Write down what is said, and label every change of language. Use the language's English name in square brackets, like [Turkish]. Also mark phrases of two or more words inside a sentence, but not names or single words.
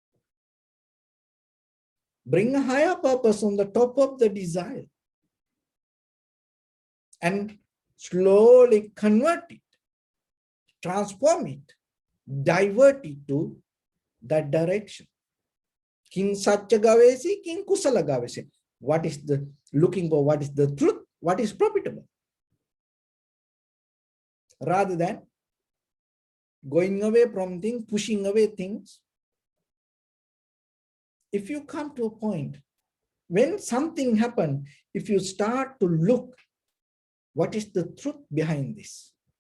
[English] Bring a higher purpose on the top of the desire and slowly convert it, transform it, divert it to that direction. [Pali] Kin satya gavesi, kin kusala gavesi. [English] What is the looking for? What is the truth? What is profitable? Rather than going away from things, pushing away things. If you come to a point, when something happens, if you start to look, what is the truth behind this?